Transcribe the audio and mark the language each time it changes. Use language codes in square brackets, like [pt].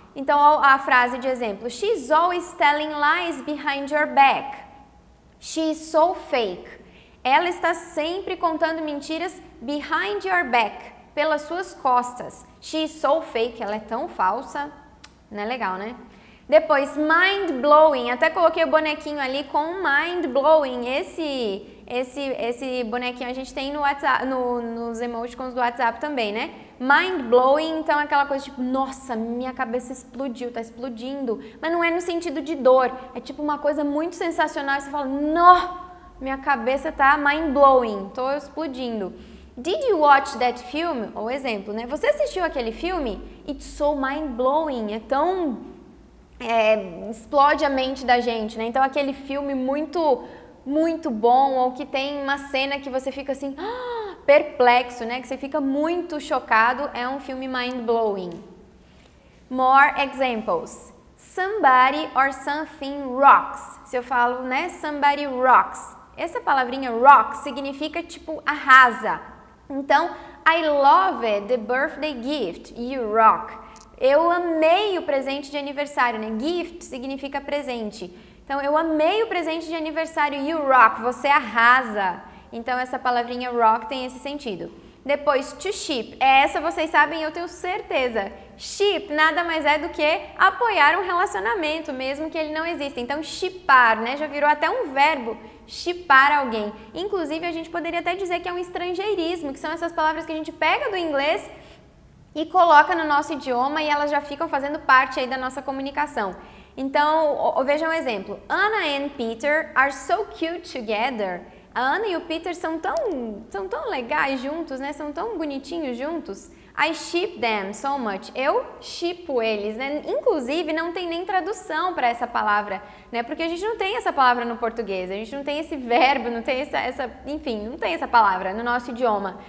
[pt] Então, a frase de exemplo, [en] she's always telling lies behind your back. She's so fake. [pt] Ela está sempre contando mentiras [en] behind your back, [pt] pelas suas costas. [en] She's so fake, [pt] ela é tão falsa. Não é legal, né? Depois, mind blowing. Até coloquei o bonequinho ali com mind blowing. Esse bonequinho a gente tem no WhatsApp, nos emoticons do WhatsApp também, né? Mind blowing, então é aquela coisa tipo, nossa, minha cabeça explodiu, tá explodindo. Mas não é no sentido de dor, é tipo uma coisa muito sensacional e você fala, nó, minha cabeça tá mind blowing, tô explodindo. [en] Did you watch that film? [pt] Ou exemplo, né? Você assistiu aquele filme? [en] It's so mind-blowing. [pt] É tão... explode a mente da gente, né? Então, aquele filme muito bom, ou que tem uma cena que você fica assim, perplexo, né? Que você fica muito chocado, é um filme mind-blowing. [en] More examples. Somebody or something rocks. [pt] Se eu falo, né? [en] Somebody rocks. [pt] Essa palavrinha rock significa tipo arrasa. Então, [en] I loved the birthday gift. You rock. [pt] Eu amei o presente de aniversário, né? Gift significa presente. Então, eu amei o presente de aniversário. [en] You rock. [pt] Você arrasa. Então, essa palavrinha rock tem esse sentido. Depois, to ship. Essa vocês sabem, eu tenho certeza. Ship nada mais é do que apoiar um relacionamento, mesmo que ele não exista. Então, shippar, né? Já virou até um verbo, shippar alguém. Inclusive, a gente poderia até dizer que é um estrangeirismo, que são essas palavras que a gente pega do inglês e coloca no nosso idioma e elas já ficam fazendo parte aí da nossa comunicação. Então, vejam um exemplo. [en] Anna and Peter are so cute together. [pt] A Ana e o Peter são tão legais juntos, né? São tão bonitinhos juntos. [en] I ship them so much. [pt] Eu shippo eles, né? Inclusive, não tem nem tradução para essa palavra, né? Porque a gente não tem essa palavra no português, a gente não tem esse verbo, não tem enfim, não tem essa palavra no nosso idioma.